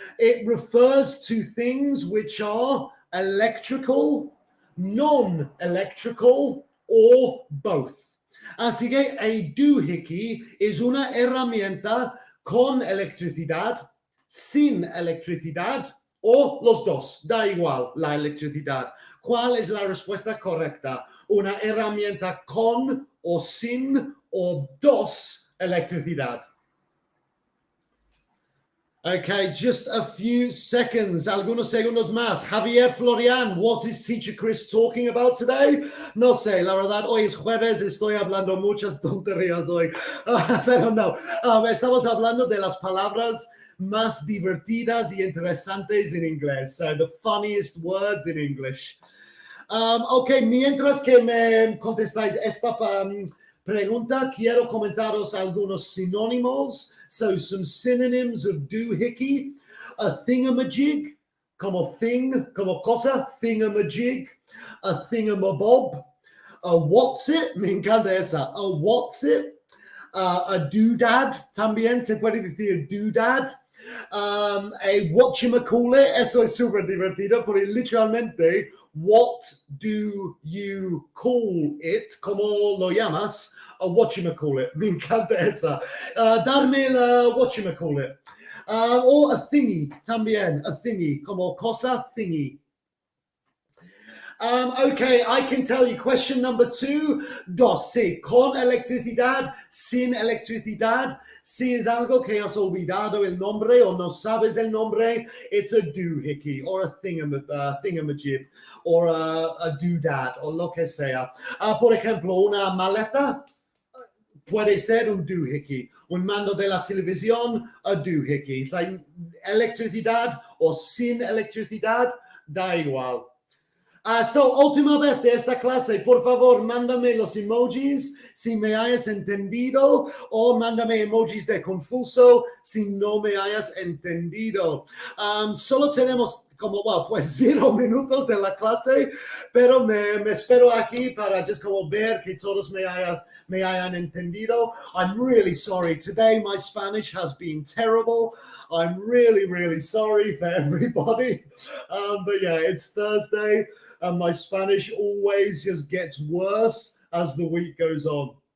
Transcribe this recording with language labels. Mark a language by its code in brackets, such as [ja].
[en] It refers to things which are electrical, non-electrical, or both. [es] Así que a doohickey es una herramienta con electricidad, sin electricidad o los dos. Da igual la electricidad. ¿Cuál es la respuesta correcta? ¿Una herramienta con o sin o dos electricidad? [en] Okay, just a few seconds, algunos segundos más. Javier Florian, what is Teacher Chris talking about today? [es] No sé, la verdad, hoy es jueves, estoy hablando muchas tonterías hoy, pero no. Estamos hablando de las palabras más divertidas y interesantes en inglés, the funniest words in English. Okay, mientras que me contestáis esta pregunta, quiero comentaros algunos sinónimos. [en] So some synonyms of doohickey: a thingamajig, como thing, como cosa, thingamajig; a thingamabob; a what's it, me encanta esa, a what's it; a doodad, también se puede decir doodad; a whatchamacallit, eso es súper divertido, porque literalmente, what do you call it, como lo llamas, a whatchamacallit. [es] Me encanta esa. Darme la whatchamacallit. O a thingy también, a thingy, como cosa thingy. [en] Okay, I can tell you question number 2. [es] Dos, sí, con electricidad, sin electricidad. Si es algo que has olvidado el nombre o no sabes el nombre, it's a doohickey or a thingamajig or a doodad o lo que sea. Por ejemplo, una maleta puede ser un doohickey. Un mando de la televisión, a doohickey. O sea, electricidad o sin electricidad, da igual. Última vez de esta clase, por favor, mándame los emojis si me hayas entendido o mándame emojis de confuso si no me hayas entendido. Solo tenemos como, pues 0 minutos de la clase, pero me espero aquí para just como ver que todos me hayan entendido. [en] I'm really sorry. Today my Spanish has been terrible. I'm really, really sorry for everybody. But yeah, it's Thursday. And my Spanish always just gets worse as the week goes on.